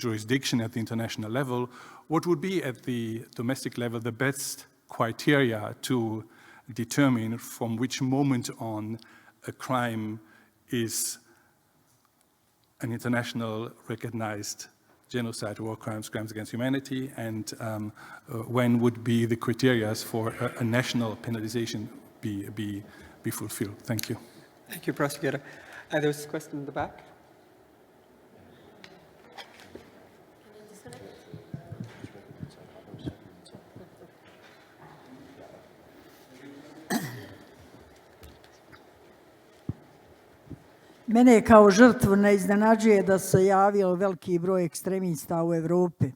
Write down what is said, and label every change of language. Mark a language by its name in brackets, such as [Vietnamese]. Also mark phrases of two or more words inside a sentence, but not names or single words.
[English] jurisdiction at the international level, what would be at the domestic level the best criteria to determine from which moment on a crime is an international recognized genocide, war crimes, crimes against humanity, and when would be the criteria for a national penalization be fulfilled? Thank you. Thank you, Prosecutor. There's a question in the back. [Bosnian] Mene kao žrtvu ne iznenađuje da se javio veliki broj ekstremista u Europi.